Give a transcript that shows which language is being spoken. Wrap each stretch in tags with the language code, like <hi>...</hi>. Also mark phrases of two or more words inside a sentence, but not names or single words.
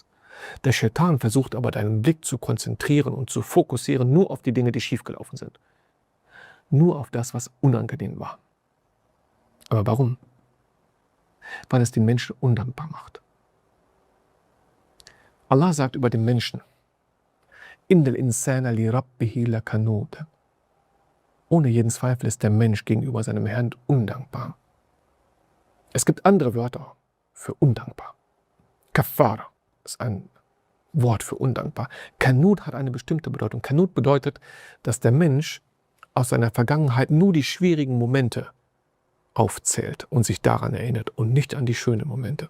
<de>Der Schaitan versucht aber, deinen Blick zu konzentrieren und zu fokussieren nur auf die Dinge, die schiefgelaufen sind. Nur auf das, was unangenehm war. Aber warum? Weil es den Menschen undankbar macht. Allah sagt über den Menschen,</de> <ar>Innal insana li rabbihi lakanud.</ar> <de>Ohne jeden Zweifel ist der Mensch gegenüber seinem Herrn undankbar. Es gibt andere Wörter für undankbar. Kafara ist ein Wort für undankbar. Kanud hat eine bestimmte Bedeutung. Kanud bedeutet, dass der Mensch aus seiner Vergangenheit nur die schwierigen Momente aufzählt und sich daran erinnert und nicht an die schönen Momente.</de>